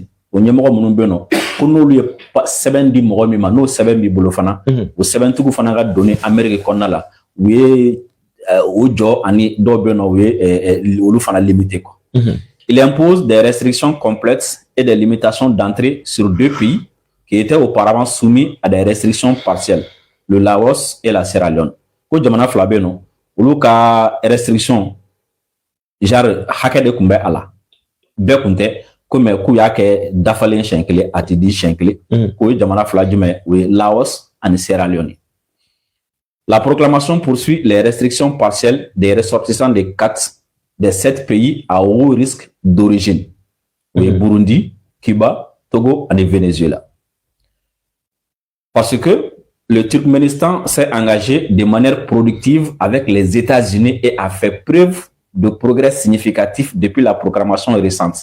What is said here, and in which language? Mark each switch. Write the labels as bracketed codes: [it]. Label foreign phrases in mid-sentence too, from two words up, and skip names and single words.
[bm] O ɲɛmɔgɔ minnu bɛ yen nɔ ko n'olu ye sɛbɛn di mɔgɔ min ma n'o sɛbɛn b'i bolo fana o sɛbɛntigiw fana ka donni Amérique kɔnɔna la u ye o jɔ ani dɔw bɛ yen nɔ u ye olu fana [fr] limité quoi. Il impose des restrictions complètes et des limitations d'entrée sur 2 pays qui étaient auparavant soumis à des restrictions partielles, le Laos et la Sierra Leone. [bm] Ko jamana fila bɛ yen nɔ olu ka [fr] restriction genre [bm] hakɛ de tun bɛ a la bɛɛ tun tɛ. Comme k'u y'a kɛ dafalen siɲɛ kelen a ti di siɲɛ kelen k'o ye jamana fila jumɛn o ye Laos ani Sierra Leone. [fr] La proclamation poursuit les restrictions partielles des ressortissants des 7 pays à haut risque d'origine, le Burundi, Cuba, Togo et Venezuela. Parce que le Turkménistan s'est engagé de manière productive avec les États-Unis et a fait preuve de progrès significatif depuis la proclamation récente.